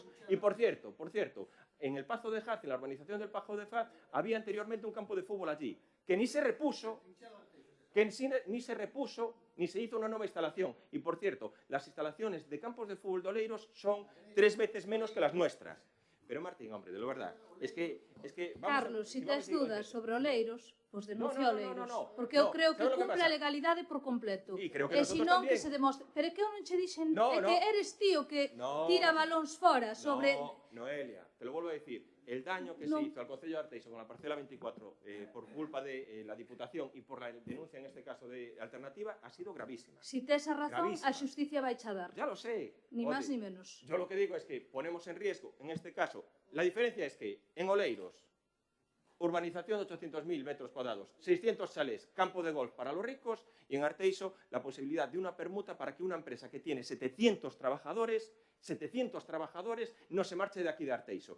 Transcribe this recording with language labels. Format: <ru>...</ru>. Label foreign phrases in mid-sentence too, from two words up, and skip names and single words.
<es>Y, por cierto, en el Pazo de Jaz, en la urbanización del Pazo de Jaz, había anteriormente un campo de fútbol allí, que ni se repuso, ni se hizo una nueva instalación. Y, por cierto, las instalaciones de campos de fútbol de Oleiros son 3 veces menos que las nuestras. Pero, Martín, hombre, de lo verdad, es que Carlos,</es> <gl>se tes dúdas sobre Oleiros, pois denuncia Oleiros. Porque eu</gl> <es>no,</es> <gl>creo que</gl> <es>¿sabes lo que</es> <gl>cumple</gl> <es>pasa?</es> <gl>a legalidade por completo.</gl> <es>Y creo que</es> <gl>E se</gl> <es>nosotros</es> <gl>non, que</gl> <es>también.</es> <gl>se demostre. Pero é que eu non che dixen,</gl> <es>No,</es> <gl>é</gl> <es>no.</es> <gl>que eres tío que</gl> <es>No.</es> <gl>tira balóns fora sobre...</gl> <es>No, Noelia, te lo vuelvo a decir. El daño que No. se hizo al Concello de Arteixo con la parcela 24 por culpa de la Diputación y por la denuncia, en este caso, de Alternativa, ha sido gravísima.</es> <gl>Si tes a razón,</gl> <es>Gravísima.</es> <gl>a xusticia vai cha dar.</gl> <es>Ya lo sé.</es> <gl>Ni</gl> <es>Oye,</es> <gl>máis ni menos.</gl> <es>Yo lo que digo es que ponemos en riesgo, en este caso, la diferencia es que en Oleiros, urbanización de 800.000 metros cuadrados, 600 chalés, campo de golf para los ricos, y en Arteixo la posibilidad de una permuta para que una empresa que tiene 700 trabajadores no se marche de aquí de Arteixo.</es>